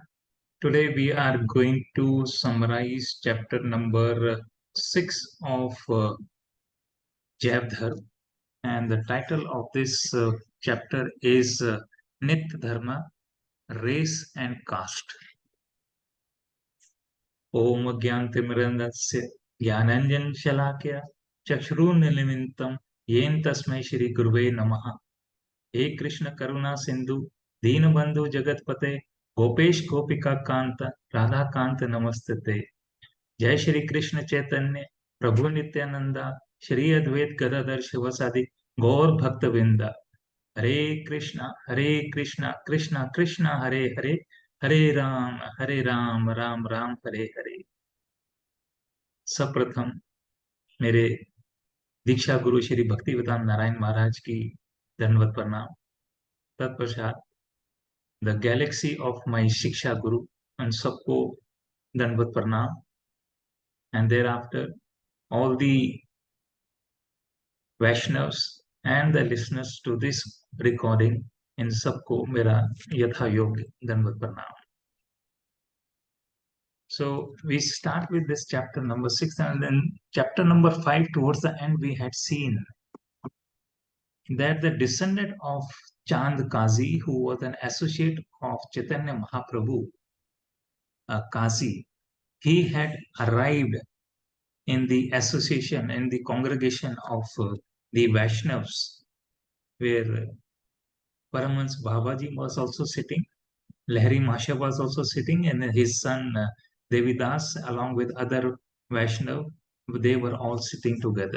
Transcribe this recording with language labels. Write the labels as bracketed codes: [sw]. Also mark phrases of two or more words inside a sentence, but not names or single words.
[en] Today we are going to summarize chapter number 6 of Jaiv Dharm, and the title of this chapter is Nit Dharma, Race and Caste. [sa] ओम् ज्ञानतिमिरान्धस्य ज्ञानाञ्जन शलाकया चक्षुरुन्मीलितम् येन तस्मै श्री गुरवे नमः. हे कृष्ण करुणा सिंधु दीन बंधु जगतपते गोपेश गोपिका कांत राधा कांत नमस्ते। जय श्री कृष्ण चैतन्य प्रभु नित्यानंदा श्री अद्वैत गदाधर शिवसादि गौर भक्त वृंदा। हरे कृष्णा कृष्णा कृष्णा हरे हरे, हरे राम राम राम हरे हरे। [hi] सप्रथम मेरे दीक्षा गुरु श्री भक्तिवेदांत नारायण महाराज की दंडवत प्रणाम। तत्पश्चात [en] the galaxy of my [hi] शिक्षा गुरु and सबको दंडवत प्रणाम। [en] And thereafter all the Vaishnavas and the listeners to this recording, [hi] इन सबको मेरा यथा योग्य दंडवत प्रणाम। [en] So we start with this chapter number 6, and then chapter number 5 towards the end we had seen that the descendant of Chand Kazi, who was an associate of Chaitanya Mahaprabhu, Kazi, he had arrived in the association, in the congregation of the Vaishnavas, where Paramhans Babaji was also sitting, Lahiri Masha was also sitting, and his son Devidas, along with other Vaishnav, they were all sitting together.